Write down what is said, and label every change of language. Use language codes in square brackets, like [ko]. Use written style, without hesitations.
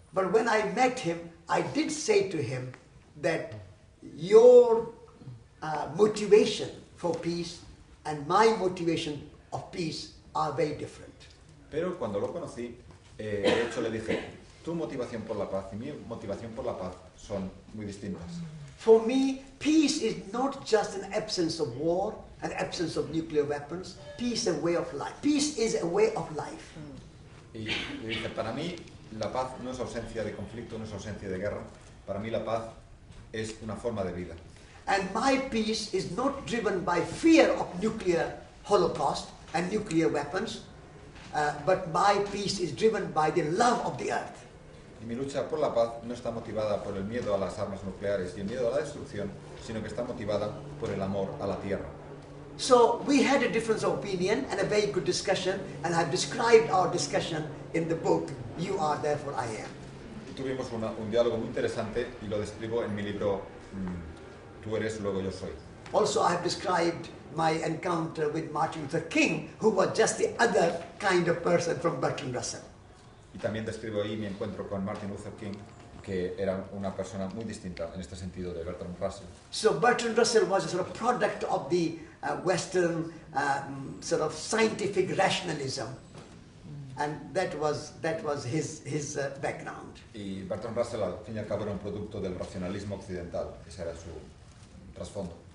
[en] But when I met him, I did say to him that your motivation for peace and my motivation of peace are very different. [es] Pero cuando lo conocí, de hecho le dije, tu motivación por la paz y mi motivación por la paz son muy distintas. [en] For me, peace is not just an absence of war, an absence of nuclear weapons. Peace is a way of life. Peace is a way of life. [es] Y le dije, para mí la paz no es ausencia de conflicto, no es ausencia de guerra. Para mí la paz es una forma de vida. [en] And my peace is not driven by fear of nuclear holocaust and nuclear weapons, but my peace is driven by the love of the earth. [es] Y mi lucha por la paz no está motivada por el miedo a las armas nucleares y el miedo a la destrucción, sino que está motivada por el amor a la tierra. [en] So we had a difference of opinion and a very good discussion, and I've described our discussion in the book, You Are Therefore I Am. [es] Y tuvimos un diálogo muy interesante y lo describo en mi libro Tú eres, luego yo soy. [en] Also, I have described my encounter with Martin Luther King, who was just the other kind of person from Bertrand Russell. [es] Y también describo ahí mi encuentro con Martin Luther King, que era una persona muy distinta en este sentido de Bertrand Russell. [en] So Bertrand Russell was a sort of product of the Western sort of scientific rationalism, and that was his background. [es] Y Bertrand Russell, al fin y al cabo, era un producto del racionalismo occidental. Ese era su trasfondo.